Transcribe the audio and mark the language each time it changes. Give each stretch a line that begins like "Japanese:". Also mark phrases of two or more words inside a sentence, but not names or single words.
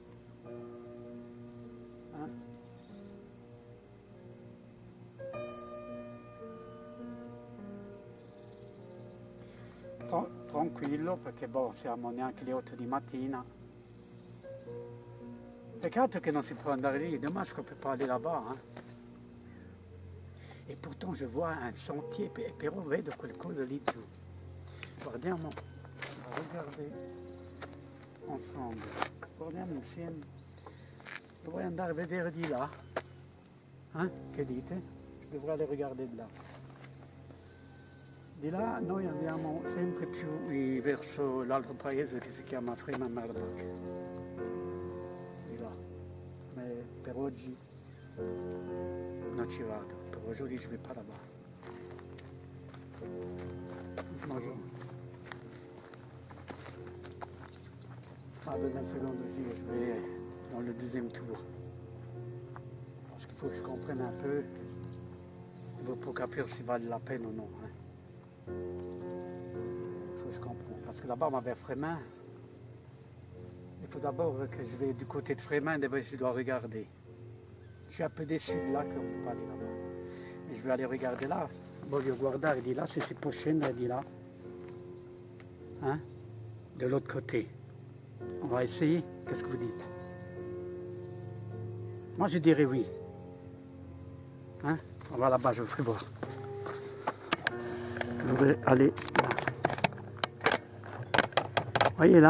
Italian: Tranquillo, perché boh, siamo neanche le 8 di mattina. Peccato che non si può andare lì,
French: dommage qu'on peut pas aller là-bas. Hein. Et pourtant je vois un sentier,
Italian: però vedo qualcosa lì giù. Guardiamo,
French: regardez ensemble,
Italian: guardiamo insieme. Dovrei andare a vedere di là. Che dite?
French: Je devrais aller regarder de là.
Italian: Di là noi andiamo sempre più verso l'altro paese che si chiama Fremantmark. Di là. Ma per oggi non ci vado, per
French: aujourd'hui je vais pas là-bas.
Italian: Vado nel secondo giro,
French: je vais dans le deuxième tour. Parce qu'il faut que je comprenne un peu pour
Italian: capir si vale
French: la peine ou non. Hein. Il faut que je comprenne. Parce que d'abord, vers Frémin, il faut d'abord que je vais du côté de Frémin, je dois regarder. Je suis un peu déçu de là qu'on ne peut pas aller là-bas. Mais je vais aller regarder là.
Italian: Voglio guardare di là se si può scendere di là.
French: Hein? De l'autre côté. On va essayer. Qu'est-ce que vous dites? Moi, je dirais oui. Hein? On va là-bas, je vous ferai voir. Je vais aller là. Vous voyez là?